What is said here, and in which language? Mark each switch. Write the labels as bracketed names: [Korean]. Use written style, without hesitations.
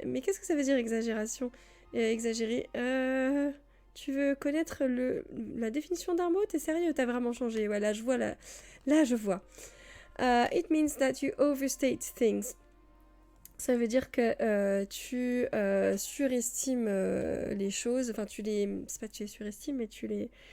[French] Mais qu'est-ce que ça veut dire exagération? Exagérer. Tu veux connaître la définition d'un mot? T'es sérieux? T'as vraiment changé? Voilà, je vois là je vois. [English] It means that you overstate things. [French] Ça veut dire que tu surestimes les choses. Enfin, c'est pas que tu les surestimes, mais tu les...